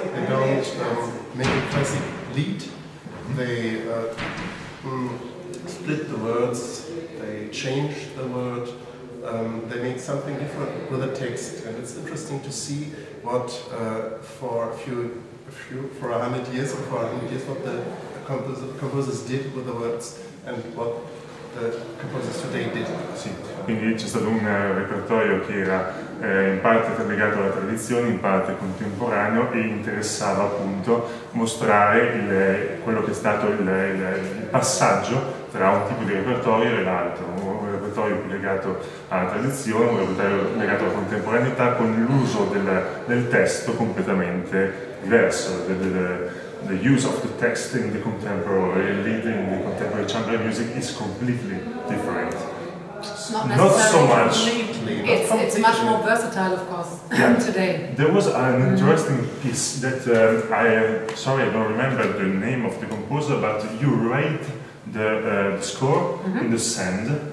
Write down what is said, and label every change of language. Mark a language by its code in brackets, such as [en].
[en] They don't make a classic lead. They split the words, they change the word, they make something different with the text, and it's interesting to see what for 100 years or for 100 years what the composers did with the words and what the composers today did. [it] Sì, quindi c'è stato un repertorio che era in parte legato alla tradizione, in parte contemporaneo e interessava appunto mostrare quello che è stato il passaggio tra un tipo di repertorio e l'altro, un repertorio più legato alla tradizione, un repertorio legato alla contemporaneità con l'uso del testo completamente diverso. [en] The use of the text in the contemporary chamber music is completely different. Not so much. It's much more versatile, of course, today. There was an interesting piece that sorry, I don't remember the name of the composer, but you write the score in the sand.